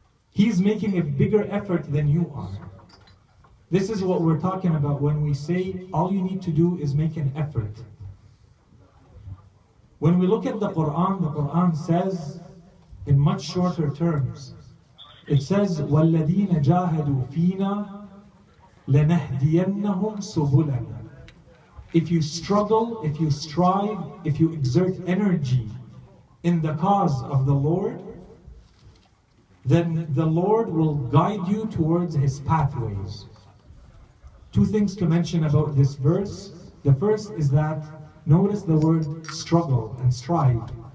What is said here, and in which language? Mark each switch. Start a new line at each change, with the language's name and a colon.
English: He's making a bigger effort than you are. This is what we're talking about when we say all you need to do is make an effort. When we look at the Quran says in much shorter terms. It says,
Arabic: وَالَّذِينَ جَاهَدُوا فِينَا لَنَهْدِيَنَّهُمْ سُبُلَنَا.
English: If you struggle, if you strive, if you exert energy in the cause of the Lord, then the Lord will guide you towards His pathways. Two things to mention about this verse. The first is that notice the word struggle and strive.